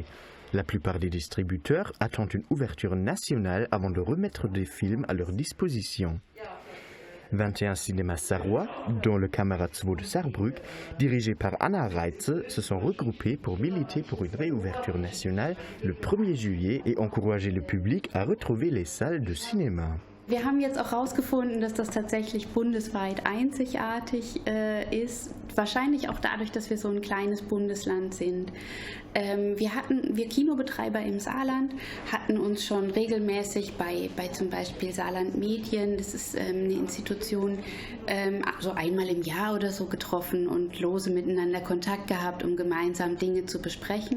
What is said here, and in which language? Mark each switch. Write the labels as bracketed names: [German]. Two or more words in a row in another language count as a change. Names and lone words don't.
[French] La plupart des distributeurs attendent une ouverture nationale avant de remettre des films à leur disposition. 21 cinémas sarrois, dont le Kamerad II de Saarbrück, dirigé par Anna Reitze, se sont regroupés pour militer pour une réouverture nationale le 1er juillet et encourager le public à retrouver les salles de cinéma. [German] Wir haben jetzt auch herausgefunden, dass das tatsächlich bundesweit einzigartig ist. Wahrscheinlich auch dadurch, dass wir so ein kleines Bundesland sind. Wir Kinobetreiber im Saarland hatten uns schon regelmäßig bei zum Beispiel Saarland Medien, das ist eine Institution, so einmal im Jahr oder so getroffen und lose miteinander Kontakt gehabt, um gemeinsam Dinge zu besprechen.